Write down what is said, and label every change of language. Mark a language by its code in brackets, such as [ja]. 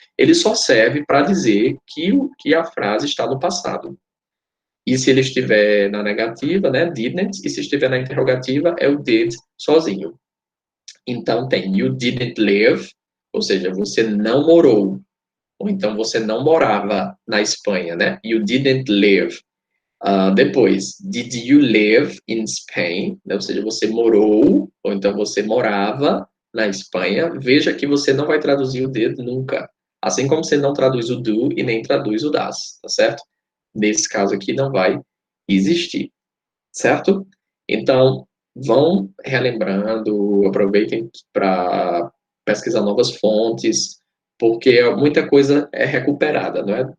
[pt] Ele só serve para dizer que a frase está no passado. E se ele estiver na negativa, né, didn't, e se estiver na interrogativa, é o did sozinho. Então tem [en] you didn't live, [pt] ou seja, você não morou, ou então você não morava na Espanha, né? [en] You didn't live. [pt] Depois, [en] did you live in Spain? [pt] Ou seja, você morou, ou então você morava na Espanha. Veja que você não vai traduzir o did nunca. Assim como você não traduz o do e nem traduz o das, tá certo? Nesse caso aqui não vai existir, certo? Então, vão relembrando, aproveitem para pesquisar novas fontes, porque muita coisa é recuperada, não é?